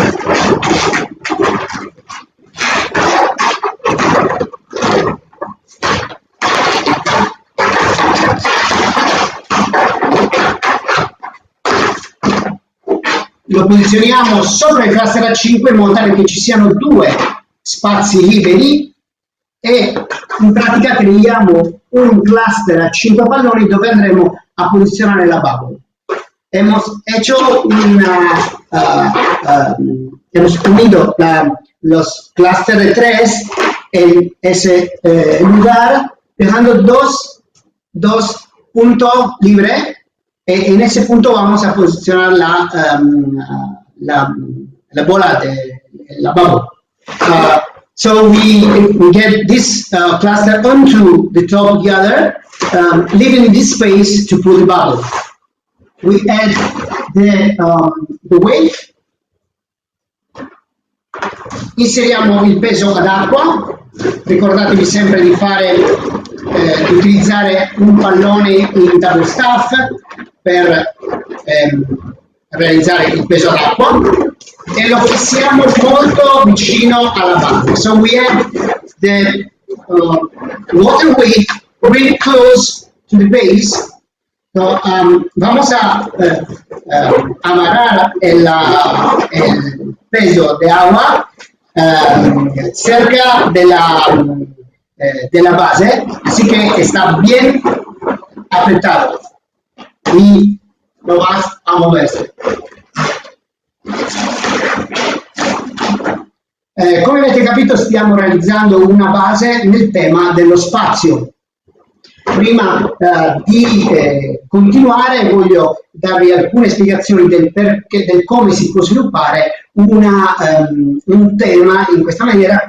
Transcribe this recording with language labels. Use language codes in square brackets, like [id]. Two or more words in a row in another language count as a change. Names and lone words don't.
[it] Lo posizioniamo sopra il cluster a 5 in modo tale che ci siano 2 spazi liberi e in pratica creiamo un cluster a 5 palloni dove andremo a posizionare la bubble. [es] Hemos unido los clusters de 3 en ese lugar, dejando dos puntos libres. En ese punto vamos a posicionar la bola de la bubble. [en] So we get this cluster onto the top of the other, leaving this space to put the bubble. We add the weight, [it] inseriamo il peso ad acqua, ricordatevi sempre di di utilizzare un pallone in [en] double staff [it] per realizzare il peso ad acqua e lo fissiamo molto vicino alla base. [en] So we add the water weight really close to the base. So, [es] vamos a amarrar el peso de agua cerca de la base, así que está bien apretado y lo vas a moverse. [it] Come avete capito stiamo realizzando una base nel tema dello spazio. prima di continuare voglio darvi alcune spiegazioni del perché, del come si può sviluppare un tema in questa maniera,